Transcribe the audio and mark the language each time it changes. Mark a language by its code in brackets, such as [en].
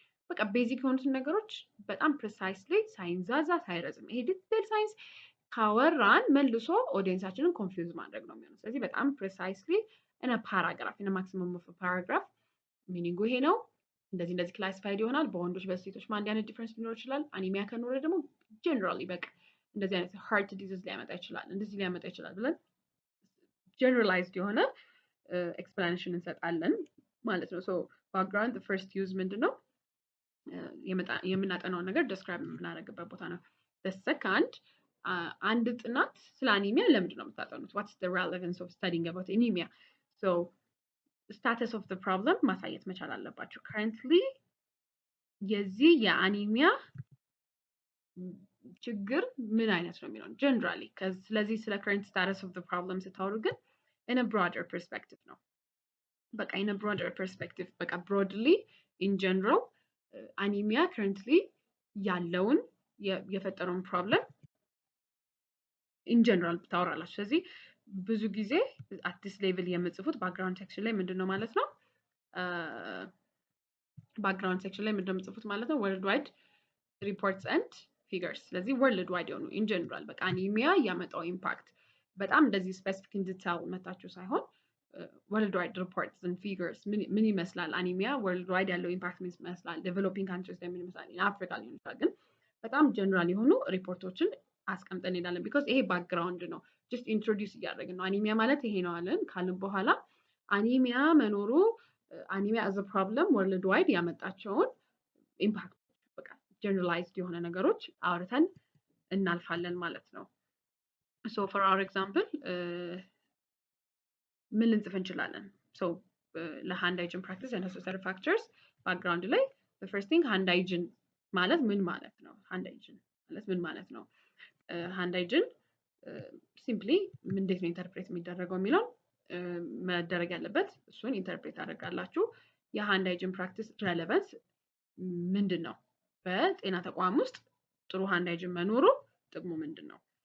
[am] በቃ ቤዚክ የሆኑትን ነገሮች በጣም ፕሪሳይስሊ ሳይንዛዛ ሳይረዝም ይሄ ዲቴል ሳይንስ ካወራን መልሶ ኦዲየንሳችንን ኮንፊውዝ ማድረግ ነው የሚሆነው። ስለዚህ በጣም ፕሪሳይስሊ in a paragraph in a maximum of a paragraph ሚኒንጉ ይሄ ነው። እንደዚህ ክላሲፋይድ ይሆናል። በወንዶች በሴቶች አንድ አይነት ዲፈረንስ ሊኖር ይችላል። አኒሚያ ከኖረ ደግሞ ጀነራሊ በቃ እንደዚህ አይነት ሃርት ዲዚዝ ሊያመጣ ይችላል፣ እንደዚህ ሊያመጣ ይችላል ብለን ጀነራላይዝድ የሆነ ኤክስፕላኔሽን እንሰጣለን ማለት ነው። ሶ ባክግራውንድ the first use ምንድነው? የምናጠናውን ነገር ዲስክራይብ የምናደርግበት ቦታ ነው። the second አንድ ጥናት ስለ አኒሚያ ለምንድን ነው የምታጠኑት? [en] what's the relevance of studying about anemia? so status of the problem ማሳየት መቻል አለባችሁ። currently [am] የዚህ የአኒሚያ ችግር ምን አይነት ነው የሚለው ጀነራሊ። [en] ስለዚህ ስለ current status of the problem ስታወሩ ግን in a broader perspective ነው። በቃ in a broader perspective በቃ broadly in general አኒሚያ currently ያለውን የፈጠረውን problem [am] in general ታወራላችሁ። ስለዚህ ብዙ ጊዜ at this level የምጽፉት background section ላይ ምንድነው ማለት ነው? background section ላይ ምንድነው የምጽፉት ማለት ነው? [en] worldwide reports and figures። [am] ስለዚህ worldwide የሆኑ in general በቃ አኒሚያ ያመጣው ኢምፓክት በጣም እንደዚህ ስፔሲፊክ እንድታው መታችሁ ሳይሆን worldwide reports and figures ምን ይመስላል አኒሚያ worldwide ያለው ኢምፓክት ምን ይመስላል፣ developing countries ላይ ምን ይመስላል፣ in Africa ሊሆን ይችላል። ግን በጣም ጀነራል የሆኑ ሪፖርቶችን አስቀምጠን እንሄዳለን። because ይሄ ባክግራውንድ ነው። just introduce እያደረግን ነው። አኒሚያ ማለት ይሄ ነው አለን ካልን በኋላ አኒሚያ መኖሩ አኒሚያ as a problem world wide ያመጣቸውን ኢምፓክት በቃ ጀነራላይዝድ የሆነ ነገሮች አውርተን እናልፋለን ማለት ነው። so for our example ምን ልንጽፍ እንችላለን? [en] so ለሃንድ ሃይጂን practice and necessary factors background ላይ the first thing hand hygiene [am] ማለት ምን ማለት ነው? hand hygiene ማለት ምን ማለት ነው? hand hygiene ሲምፕሊ እንዴት ነው ኢንተርፕሬት የሚደረገው የሚለው መደረግ ያለበት እሱን ኢንተርፕሬት አደርጋላችሁ። የሃንድ ሃይጂን ፕራክቲስ ሬሌቫንስ ምንድን ነው? በጤና ተቋም ውስጥ ጥሩ ሃንድ ሃይጂን መኖሩ ጥቅሙ ምንድን ነው?